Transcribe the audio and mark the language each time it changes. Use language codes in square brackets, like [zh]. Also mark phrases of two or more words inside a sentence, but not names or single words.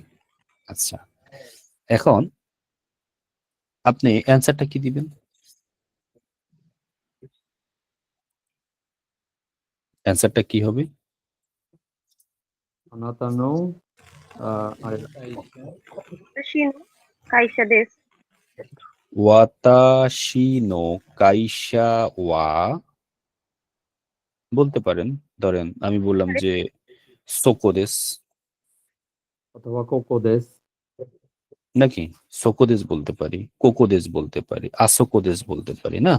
[bn] আচ্ছা, এখন আপনি অ্যান্সারটা কি দিবেন? অ্যান্সারটা কি হবে? [ja] あなたの あれ私の会社です。私の会社は [bn] বলতে পারেন। ধরেন আমি বললাম যে সোকোদেস, অথবা [ja] ここです. [bn] নাকি সোকোদেস বলতে পারি, কোকোদেস বলতে পারি, আসোকোদেস বলতে পারি, না?